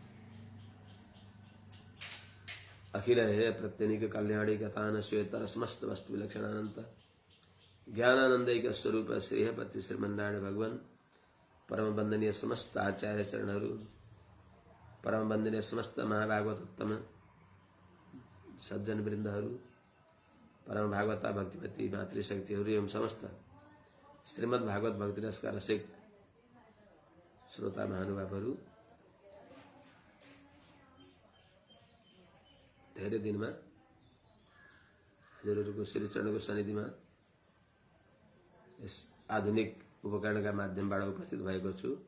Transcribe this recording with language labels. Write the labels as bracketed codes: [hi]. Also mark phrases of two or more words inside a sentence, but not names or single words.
[sa] अखिल हेय प्रत्यनिक कल्याणी कथान श्वेतर समस्त वस्तु विलक्षणानंत ज्ञानानंदैक स्वरूप श्रीहपति श्रीमन्नारायण भगवान [ne] परम वंदनीय समस्त आचार्य चरणहरू परम वंदनीय समस्त महाभागवतोत्तम सज्जन वृन्दहरू परम भागवता भक्तिमती मातृशक्तिहरू एवं समस्त श्रीमद् भागवत भक्ति रसका रसिक श्रोता महानुभावहरू धेरै दिनमा हजुरहरूको श्री चरणको सन्निधिमा यस आधुनिक उपकरणका माध्यमबाट उपस्थित भएको छु।